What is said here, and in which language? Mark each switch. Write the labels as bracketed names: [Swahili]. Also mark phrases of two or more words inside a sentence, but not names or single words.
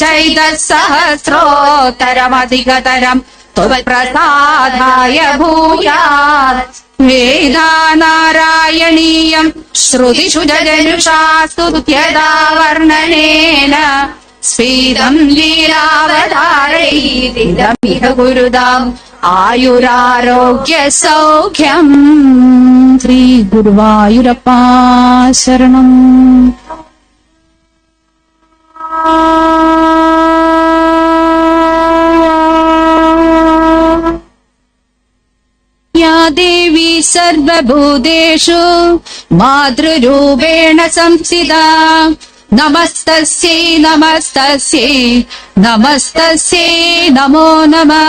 [Sanskrit] ചൈതസഹസ്രോത്തരമധികതരം ത്വൽപ്രസാദായ ഭൂയാത് വേദാനാരായണീയം ശ്രുതിഷു ജനുഷാ സ്തുത്യതാ വർണ്ണനേന സ്ഫീതം ലീലാവതാരൈതിദമിഹ ഗുരുദാം ആയുരാരോഗ്യ സൗഖ്യം. [Malayalam] ശ്രീ ഗുരുവായൂരപ്പാ ശരണം. [Sanskrit] या देवी सर्वभूतेषु मातृरूपेण संस्थिता नमस्तस्यै नमस्तस्यै नमस्तस्यै नमो नमः.